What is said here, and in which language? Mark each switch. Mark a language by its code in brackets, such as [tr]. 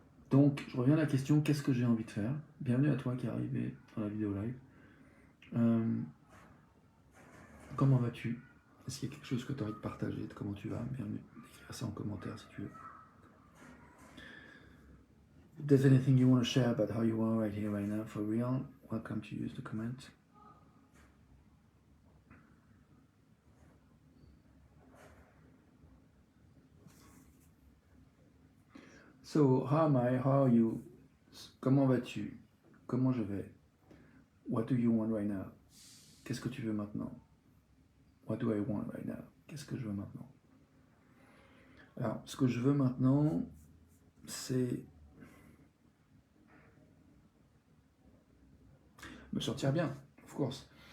[fr] Donc je reviens à la question, qu'est-ce que j'ai envie de faire? Bienvenue à toi qui est arrivé dans la vidéo live. Comment vas-tu? Est-ce qu'il y a quelque chose que tu as envie de partager, de comment tu vas? Bienvenue, écrire ça en commentaire si tu veux. [en] If there's anything you want to share about how you are right here, right now, for real, welcome to use the comment. So, how am I? How are you? [fr] Comment vas-tu? Comment je vais? [en] What do you want right now? [fr] Qu'est-ce que tu veux maintenant? [en] What do I want right now? [fr] Qu'est-ce que je veux maintenant? Alors, ce que je veux maintenant, c'est me sortir bien, of course.